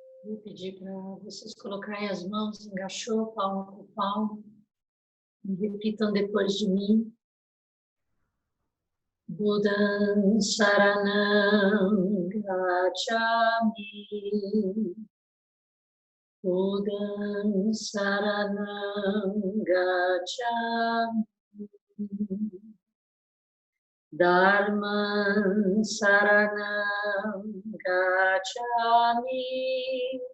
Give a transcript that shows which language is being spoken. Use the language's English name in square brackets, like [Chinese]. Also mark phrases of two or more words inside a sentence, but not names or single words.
[Portuguese] Vou pedir para vocês colocarem as mãos, engaixou, palma com palma, e repitam depois de mim. [Pali] Buddham Saranam Gacchami. Buddham Saranam Gacchami. Dharman Saranam Gacchami.